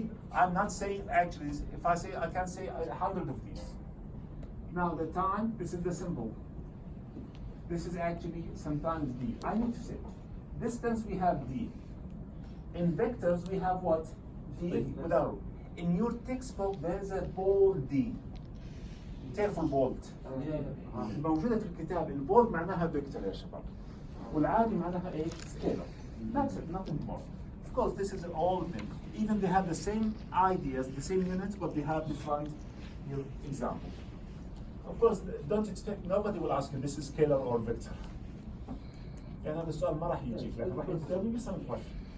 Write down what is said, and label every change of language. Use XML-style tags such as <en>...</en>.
<en>I'm not saying actually, if I say, I can say 100 of these. Now the time, this is the symbol. This is actually sometimes D. I need to say, distance we have D. In vectors we have what? D with arrow. In your textbook there is a bold D.</en> <ar>تعرفوا البولد موجودة في الكتاب. البولد معناها فيكتور يا شباب والعادي معناها ايه؟ سكيلر.</ar> <en>That's it, nothing more. Of course this is all of them. Even they have the same ideas, the same units, but they have different examples. Of course don't expect, nobody will ask you this is scalar or vector.</en> <ar>يعني هذا السؤال ما راح يجيك لكن راح يسألني</ar> <en>some question.</en>